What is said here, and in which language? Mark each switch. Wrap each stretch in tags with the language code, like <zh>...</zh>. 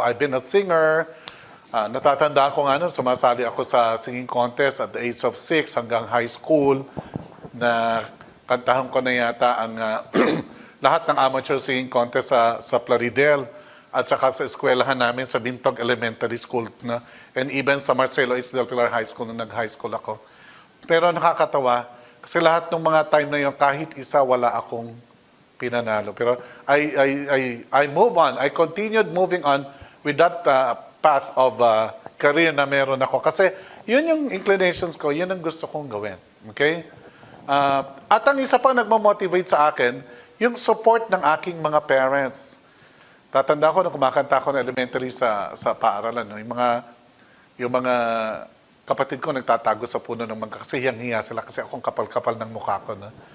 <en>I've been a singer.</en> <tl>Natatandaan ko nga nun, sumasali ako sa singing contest</tl> <en>at the age of 6</en> <tl>hanggang high school na kantahan ko na yata ang lahat ng amateur singing contest sa Plaridel at saka sa eskwelahan namin sa Bintog Elementary School na, and even sa Marcelo H. Del Pilar High School nung nag-high school ako. Pero nakakatawa kasi lahat ng mga time na yun, kahit isa wala akong pinanalo. Pero</tl> <en>I move on. I continued moving on with that path of career</en> <tl>na meron ako. Kasi yun yung inclinations ko, yun ang gusto kong gawin. Okay? At ang isa pa nagmamotivate sa akin, yung support ng aking mga parents. Tatanda ko na kumakanta ako ng elementary sa paaralan. No? Yung mga kapatid ko nagtatago sa puno ng mangga kasi hiyang-hiya sila kasi akong kapal-kapal ng mukha ko. No?</tl>